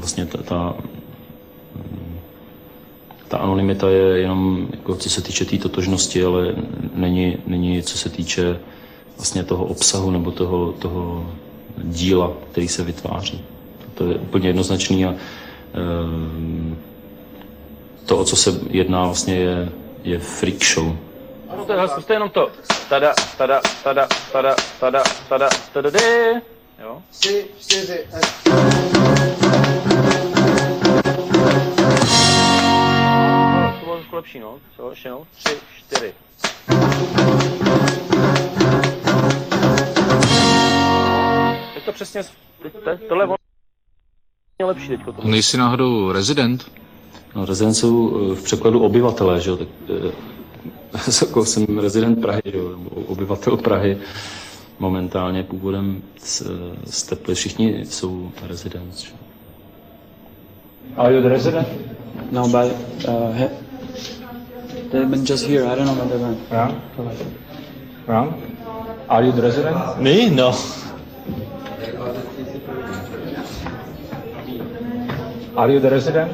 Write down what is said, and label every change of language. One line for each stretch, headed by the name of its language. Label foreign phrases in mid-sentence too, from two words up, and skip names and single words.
Czech: Vlastně ta anonymita je jenom, jako, co se týče té totožnosti, ale není co se týče vlastně toho obsahu nebo toho díla, který se vytváří. To je úplně jednoznačný a to, o co se jedná, vlastně je
English: freak show.
Czech: Ano, to je jenom to. Tada, tada, tada, tada, tada, tada, tada, Jo? 3, 4, To bylo trošku lepší, no. Co, ještě no? 3, 4. Teď to přesně, tohle je lepší teďko. Nejsi náhodou rezident? No, rezident jsou v překladu obyvatelé, že jo, tak jako jsem rezident Prahy, jo, nebo obyvatel Prahy, momentálně původem z Teply, všichni jsou rezident.
English: Are you the resident? No, but they've been just here. I don't know where they went. Yeah. Yeah. Are you the resident? Me? No. Are you the resident?